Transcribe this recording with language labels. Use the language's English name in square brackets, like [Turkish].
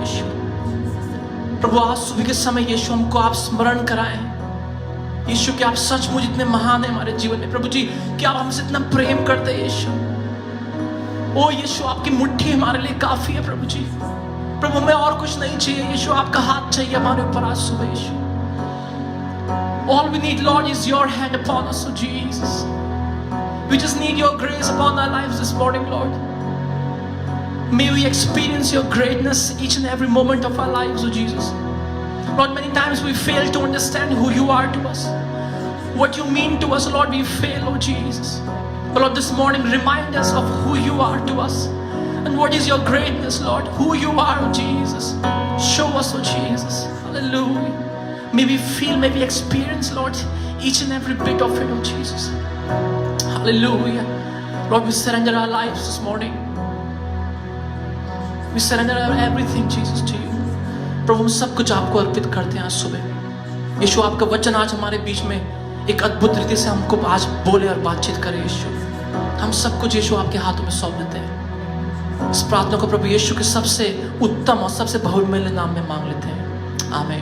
[Hindi] यीशु प्रभु आज सुबह के समय यीशु हमको आप स्मरण कराएं यीशु कि आप सचमुच इतने महान है हमारे जीवन में प्रभु जी, कि आप हमसे इतना प्रेम करते हैं यीशु। ओ यीशु आपकी मुट्ठी हमारे लिए काफी है प्रभु जी। प्रभु हमें और कुछ नहीं चाहिए यीशु, आपका हाथ चाहिए हमारे ऊपर आज सुबह यीशु। [English] All we need, Lord, is your hand upon us, oh Jesus. We just need your grace upon our lives this morning, Lord. May we experience your greatness each and every moment of our lives, oh Jesus. Lord, many times we fail to understand who you are to us. What you mean to us, Lord, we fail, oh Jesus. But Lord, this morning, remind us of who you are to us. And what is your greatness, Lord? Who you are, oh Jesus. Show us, oh Jesus. Hallelujah. May we feel, may we experience, Lord, each and every bit of it, oh Jesus. Hallelujah. Lord, we surrender our lives this morning. We surrender everything, Jesus, to you. [Hindi] प्रभु हम सब कुछ आपको अर्पित करते हैं आज सुबह। यीशु आपका वचन आज हमारे बीच में एक अद्भुत रीति से हमको आज बोले और बातचीत करे यीशु। हम सब कुछ यीशु आपके हाथों में सौंप देते हैं। इस प्रार्थना को प्रभु यीशु के सबसे उत्तम और सबसे बहुमूल्य नाम में मांग लेते हैं, आमीन।